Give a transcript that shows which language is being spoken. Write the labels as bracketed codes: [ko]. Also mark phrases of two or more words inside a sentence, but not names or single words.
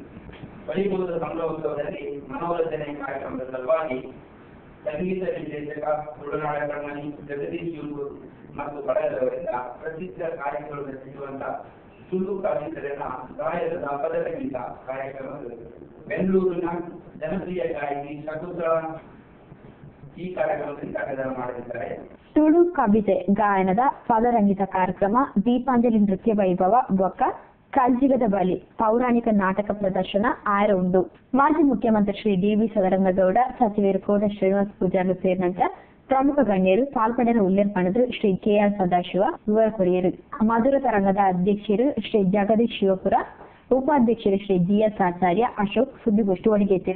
[kn] ವೈಭವದ ಸಂಭ್ರಮೋತ್ಸವದಲ್ಲಿ ಮನೋರಂಜನೆ ಕಾರ್ಯಕ್ರಮದ ಸಲುವಾಗಿ ಸಂಗೀತ ನಿರ್ದೇಶಕ ತುಳುನಾಡ ಕಣ್ಮಣಿ ಜಗದೀಶ್ ಯುಂಗು ಮತ್ತು ಬಳಗದವರಿಂದ ಪ್ರಸಿದ್ಧ ಕಾರ್ಯಕ್ರಮ ರಚಿಸುವಂತಹ ತುಳು ಕವಿತರನ್ನ ಗಾಯದ ಪದಕದಿಂದ ಕಾರ್ಯಕ್ರಮ ಬೆಂಗಳೂರಿನ ಜನಪ್ರಿಯ ಗಾಯಕಿ ಶಕುಂತಲಾ ಈ ಕಾರ್ಯಕ್ರಮದಲ್ಲಿ ಕಾರ್ಯಕ್ರಮ ಮಾಡಲಿದ್ದಾರೆ. [tcy] ತುಳು ಕವಿತೆ ಗಾಯನದ ಪದರಂಗಿತ ಕಾರ್ಯಕ್ರಮ, ದೀಪಾಂಜಲಿ ನೃತ್ಯ ವೈಭವ ಬೊಕ್ಕ ಕಲ್ಜಿಗದ ಬಲಿ ಪೌರಾಣಿಕ ನಾಟಕ ಪ್ರದರ್ಶನ ಆಯ್ರ ಉಂಡು. [kn] ಮಾಜಿ ಮುಖ್ಯಮಂತ್ರಿ ಶ್ರೀ ಡಿ.ವಿ. [tcy] ಸದಾನಂದಗೌಡ, ಸಚಿವರು ಕೋಟ ಶ್ರೀನಿವಾಸ ಪೂಜಾರಿ ಸೇರಿದಂತೆ ಪ್ರಮುಖ ಗಣ್ಯರು ಪಾಲ್ಪಡೆನ ಉಲ್ಲೇಖ ಶ್ರೀ ಕೆಆರ್ ಸದಾಶಿವ ವಿವರ ಕೊರಿಯರು. ಮಧುರ ತರಂಗದ ಅಧ್ಯಕ್ಷರು ಶ್ರೀ ಜಗದೀಶ್ ಶಿವಪುರ, ಉಪಾಧ್ಯಕ್ಷರು ಶ್ರೀ ಜಿಎಸ್ ಆಚಾರ್ಯ ಅಶೋಕ್ ಸುದ್ದಿಗೋಷ್ಠಿ ಒಳಗೆತ್ತಿರು.